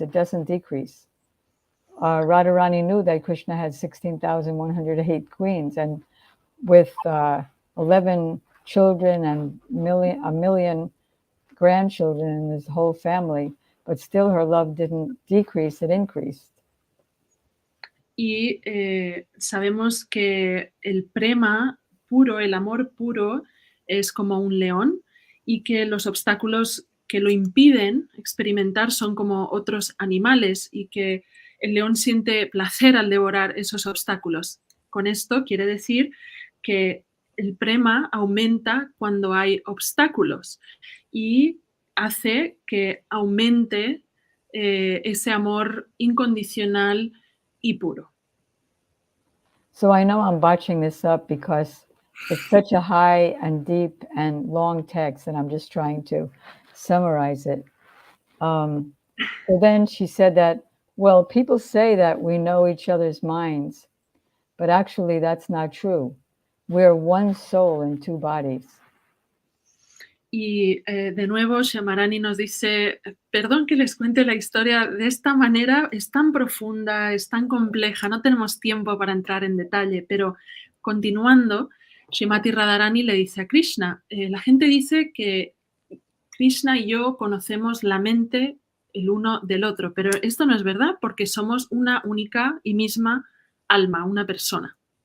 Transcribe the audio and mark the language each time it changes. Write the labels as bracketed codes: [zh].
[en] It doesn't decrease. Radharani knew that Krishna had 16,108 queens, and with 11 children and a million grandchildren in his whole family, but still her love didn't decrease, it increased. [es] Y sabemos que el prema puro, el amor puro, es como un león, y que los obstáculos que lo impiden experimentar son como otros animales, y que el león siente placer al devorar esos obstáculos. Con esto quiere decir que el prema aumenta cuando hay obstáculos y hace que aumente ese amor incondicional y puro. [en] So I know I'm botching this up because it's such a high and deep and long text, and I'm just trying to summarize it. So then she said that, well, people say that we know each other's minds, but actually that's not true. We're one soul in two bodies. [es] Y de nuevo, Syamarani nos dice, perdón que les cuente la historia de esta manera, es tan profunda, es tan compleja, no tenemos tiempo para entrar en detalle, pero continuando, Srimati Radharani le dice a Krishna, la gente dice que Krishna y yo conocemos la mente el uno del otro, pero esto no es verdad porque somos una única y misma alma, una persona.